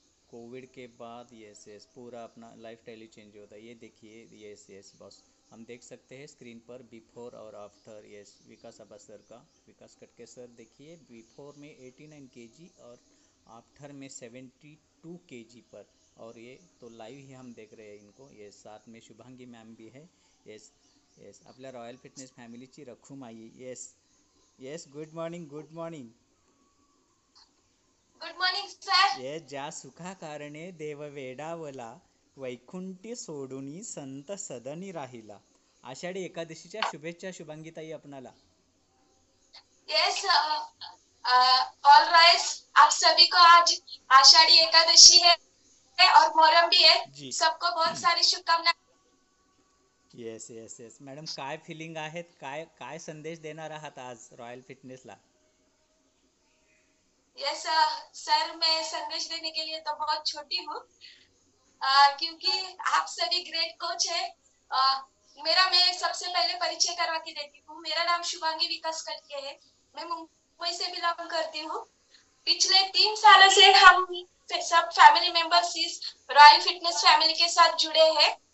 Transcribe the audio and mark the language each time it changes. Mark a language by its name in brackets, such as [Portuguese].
[Hindi] Covid के बाद yes yes पूरा अपना लाइफ स्टाइल ही चेंज होता है। ये देखिए, यस यस बॉस, हम देख सकते हैं स्क्रीन पर बिफोर और आफ्टर। यस, विकास अब्बा सर का, विकास कटके सर देखिए, बिफोर में 89 केजी और आफ्टर में 72 केजी पर। और ये तो लाइव ही हम देख रहे हैं इनको। ये साथ में शुभांगी मैम भी है। [Marathi] यस यस, आपल्या royal fitness फॅमिलीची Rakhumai. [English] Yes yes, good morning good morning. Good morning sir. [Marathi] ये ज्या सुखा कारणे देव वेडावला, वैकुंठी सोडूनी संत सदनी राहिला। आषाढी एकादशीच्या शुभेच्छा शुभांगीताई आपणाला। [English] yes all rise, [Hindi] आप सभी को आज आषाढ़ी एकादशी है और मोहर्रम भी है। जी सबको बहुत सारी शुभकामनाएं। [Marathi] येस येस येस मॅडम, काय फिलिंग आहेत, काय काय संदेश देणार आहात आज रॉयल फिटनेसला? [Hindi] यस सर, मैं संदेश देने के लिए तो बहुत छोटी हूँ क्योंकि आप सभी ग्रेट कोच है। मैं सबसे पहले परिचय करवा के देती हूँ। मेरा नाम शुभांगी विकास कटके है। मैं मुंबई से बिलोंग करती हूँ। पिछले 3 सालों से हम सब फैमिली मेंबर्स इस रॉयल फिटनेस फैमिली के साथ जुड़े हैं।